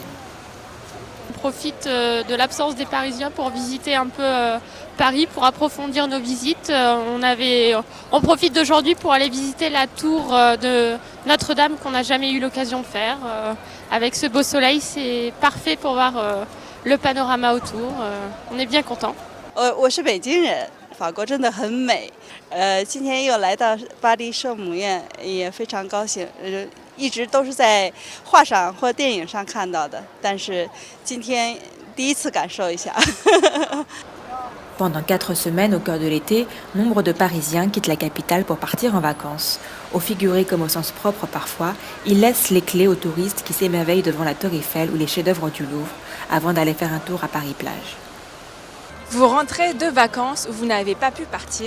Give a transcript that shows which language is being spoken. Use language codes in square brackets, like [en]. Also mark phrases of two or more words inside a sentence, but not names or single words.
[fr] On profite de l'absence des Parisiens pour visiter un peu Paris, pour approfondir nos visites. On profite d'aujourd'hui pour aller visiter la tour de Notre-Dame qu'on n'a jamais eu l'occasion de faire. Avec ce beau soleil, c'est parfait pour voir le panorama autour. On est bien contents. [zh] 我是北京人，法国真的很美。今天又来到巴黎圣母院，也非常高兴。一直都是在画上或电影上看到的，但是今天第一次感受一下。 [fr] Pendant 4 semaines au cœur de l'été, nombre de Parisiens quittent la capitale pour partir en vacances. Au figuré comme au sens propre parfois, ils laissent les clés aux touristes qui s'émerveillent devant la Tour Eiffel ou les chefs-d'œuvre du Louvre avant d'aller faire un tour à Paris-Plage. Vous rentrez de vacances où vous n'avez pas pu partir.